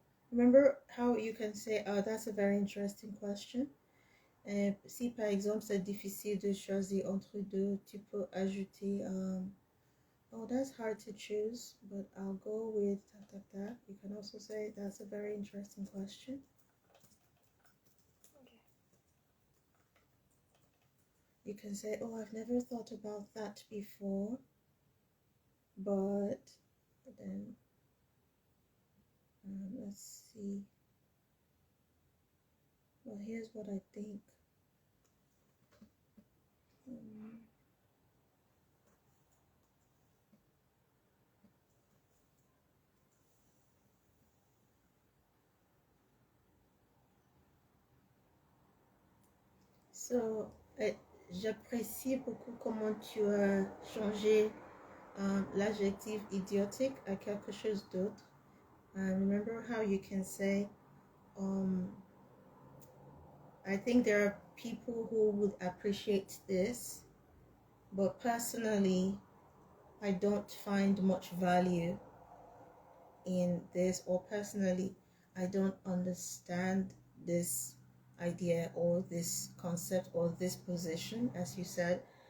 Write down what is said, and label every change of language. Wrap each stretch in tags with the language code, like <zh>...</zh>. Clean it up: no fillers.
<en>Remember how you can say, oh, that's a very interesting question.</en> <fr>Si par exemple c'est difficile de choisir entre deux, tu peux ajouter.</fr> <en>Oh, that's hard to choose, but I'll go with that. You can also say that's a very interesting question. Okay. You can say, oh, I've never thought about that before, but then let's see. Well, here's what I think.</en> <fr>So, j'apprécie beaucoup comment tu as changé l'adjectif idiotique à quelque chose d'autre.</fr> <en>Remember how you can say, I think there are people who would appreciate this, but personally, I don't find much value in this, or personally, I don't understand this idea or this concept or this position, as you said.</en>